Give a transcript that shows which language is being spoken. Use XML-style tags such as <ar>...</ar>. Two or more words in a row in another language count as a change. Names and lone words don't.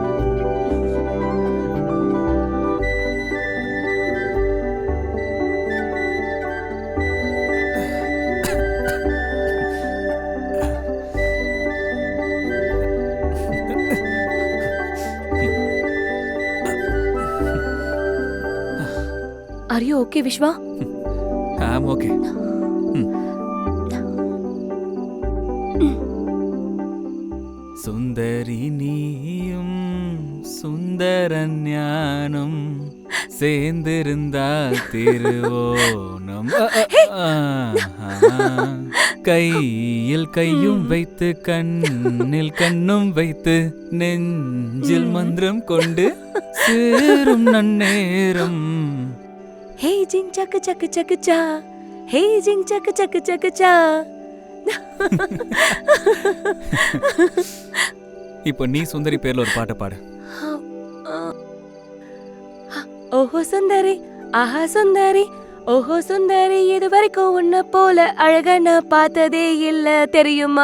<en>Are you okay, Vishwa? I'm okay.</en> <ta>சுந்தரி நீயும் சுந்தர ஞானம் சேர்ந்திருந்தால் திருவோணம். கையில் கையும் வைத்து கண்ணில் கண்ணும் வைத்து நெஞ்சில் மந்திரம் கொண்டு சேரும் நன்னேரம். Hey jing chak chak chak cha. Hey jing chak chak chak cha. இப்போ நீ சுந்தரி பேர்ல ஒரு பாட்டு பாடு. ஓஹோ சுந்தரி, ஆஹா சுந்தரி, ஓஹோ சுந்தரி, இது வரைக்கும் உன்ன போல அழகா நான் பார்த்ததே இல்ல தெரியுமா?</ta>